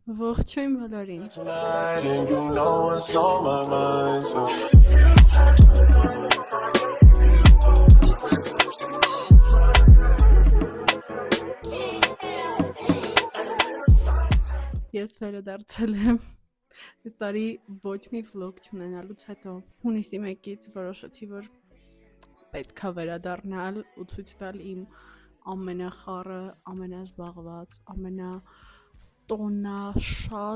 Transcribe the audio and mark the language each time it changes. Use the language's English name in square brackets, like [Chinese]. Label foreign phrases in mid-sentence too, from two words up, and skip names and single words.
[Armenian] Ողջույն բոլորին։ [English] Tonight, and you know what's on my mind. So [Armenian] Ես վերադարձել եմ։ Այս տարի ոչ մի վլոգ չունենալուց հետո հունիսի 1-ից որոշեցի, որ պետք է վերադառնալ ու ցույց տալ իմ ամենախառը, ամենազբաղված, ամենատոնաշատ